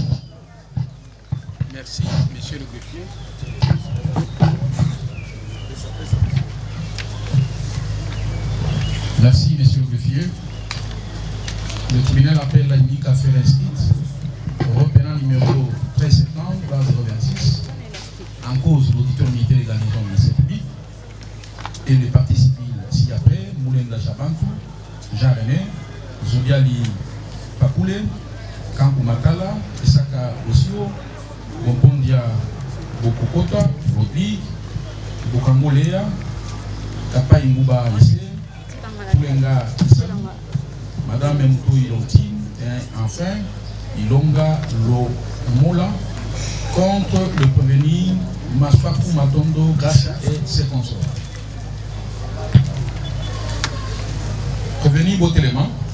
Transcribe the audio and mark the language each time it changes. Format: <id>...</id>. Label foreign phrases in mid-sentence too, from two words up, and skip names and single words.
<fr>Merci, monsieur le greffier. Merci, monsieur le greffier. Le tribunal appelle la unique affaire inscrite, reprenant numéro 13 septembre, base 26, en cause l'auditeur militaire de la garnison de ministère public et les parties civiles ci-après, Moulenda Chabantou, Jean-René, Zodiali Pakoule, Kampu Makala, Isaka Osio, Gompondia Bokokota, Rodrigue, Bokamolea, Kapa Ingouba Alissé, Poulenga Issanou, Madame Moutou Ilonti, et enfin Ilonga Lomola, contre le prévenu Maswaku Matondo, Gracia et ses consorts. Prévenu Botélément.</fr>